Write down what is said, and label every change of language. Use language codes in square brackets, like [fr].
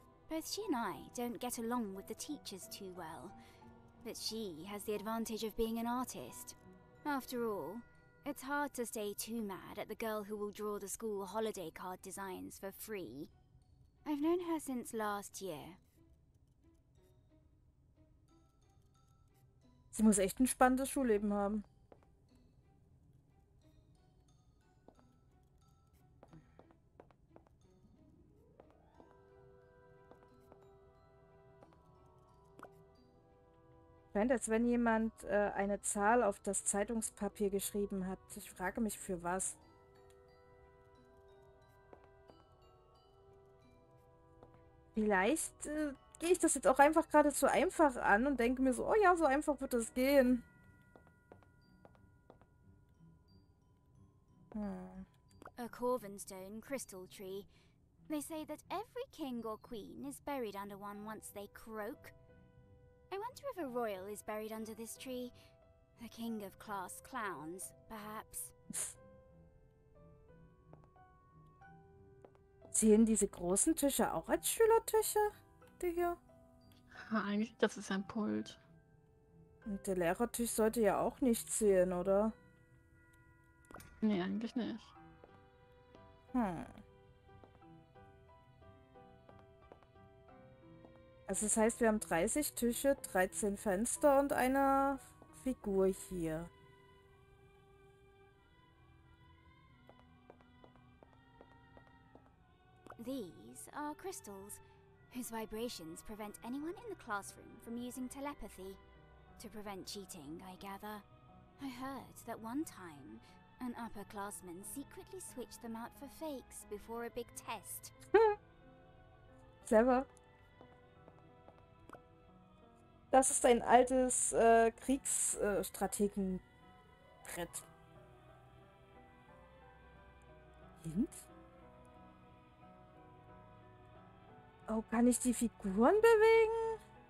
[en] Both she and I don't get along with the teachers too well, but she has the advantage of being an artist. After all, it's hard to stay too mad at the girl who will draw the school holiday card designs for free. I've known her since last year. [de] Sie muss echt ein spannendes Schulleben haben. Scheint, als wenn jemand eine Zahl auf das Zeitungspapier geschrieben hat. Ich frage mich, für was. Vielleicht gehe ich das jetzt auch einfach gerade zu einfach an und denke mir so, oh ja, so einfach wird das gehen. [en] A Corvinstone crystal tree. They say that every king or queen is buried under one once they croak. I wonder if a royal is buried under this tree. The king of class clowns, perhaps. [de] Zählen diese großen Tische auch als Schülertische? Die hier? Eigentlich, das ist ein Pult. Und der Lehrertisch sollte ja auch nicht zählen, oder? Nee, eigentlich nicht. Also das heißt, wir haben 30 Tische, 13 Fenster und eine Figur hier. [en] These are crystals, whose vibrations prevent anyone in the classroom from using telepathy. To prevent cheating, I gather. I heard that one time, an upperclassman secretly switched them out for fakes before a big test. Clever. [de] Das ist ein altes Kriegsstrategenbrett. [en] Hint? [de] Oh, kann ich die Figuren bewegen?